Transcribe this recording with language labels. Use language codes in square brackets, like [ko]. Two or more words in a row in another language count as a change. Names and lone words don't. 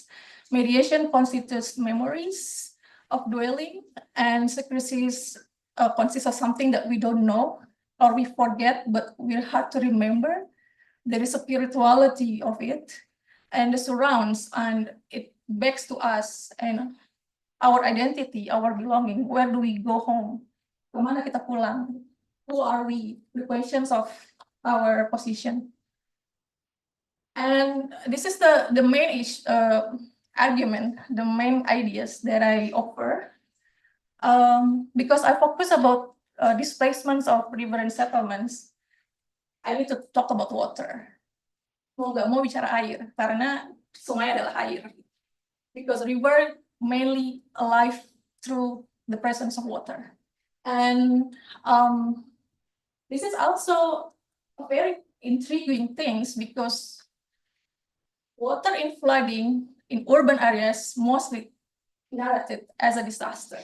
[en] Mediation constitutes memories of dwelling, and secrecies consists of something that we don't know or we forget, but we're hard to remember. There is a spirituality of it, and the surrounds, and it backs to us and our identity, our belonging. Where do we go home? [id] Kemana kita pulang? [en] Who are we? The questions of our position. And this is the main argument, the main ideas that I offer. Because I focus about displacements of riverine settlements, I need to talk about water. [id] Mau nggak mau bicara air, karena sungai adalah air. [en] Because river mainly alive through the presence of water. And this is also a very intriguing things, because water in flooding in urban areas mostly narrated as a disaster.